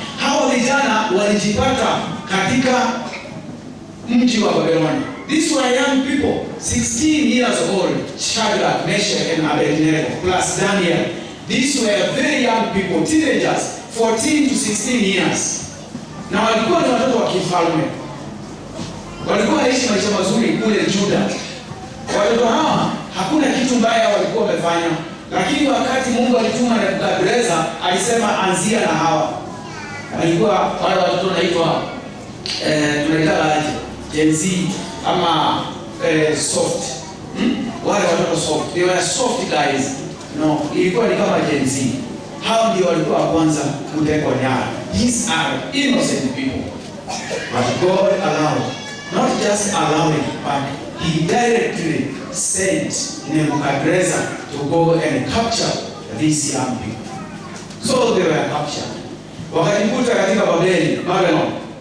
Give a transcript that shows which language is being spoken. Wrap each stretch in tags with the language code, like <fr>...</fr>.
<sw>Hawa vijana walijipata katika mji wa Babyloni.</sw> <en>These were young people, 16 years old, Shadrach, Meshach and Abednego, plus Daniel. These were very young people, teenagers, 14 to 16 years.</en> <sw>Na walikuwa ni watoto wa kifalme. Walikuwa wanaishi maisha mazuri kule Juda. Watoto hawa hakuna kitu mbaya walikuwa wamefanya, lakini wakati Mungu alituma Nebukadneza, alisema anzia na hawa. Walikuwa wale watoto wanaitwa tunaita Gen Z ama soft. Wale watoto soft.</sw> <en>They were soft guys. No,</en> <sw>ilikuwa ni kama Gen Z. Hao ndio walikuwa wa kwanza kutekwa nyara.</sw> <en>These are innocent people. But God allowed, not just allowing, but he directly sent Nebukadnezar to go and capture these young people. So they were captured.</en> <sw>Wakajikuta katika Babylon.</sw>